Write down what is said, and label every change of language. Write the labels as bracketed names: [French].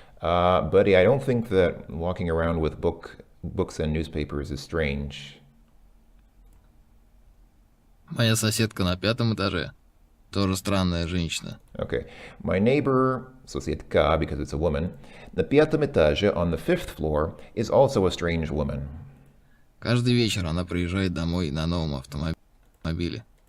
[English] But I don't think that walking around with books and newspapers is strange. [Russian] Моя соседка на пятом этаже тоже странная женщина. [English] Okay. My neighbor, соседка, because it's a woman, [Russian] на пятом этаже, [English] on the fifth floor, is also a strange woman. [Russian] Каждый вечер она приезжает домой на новом автомобиле.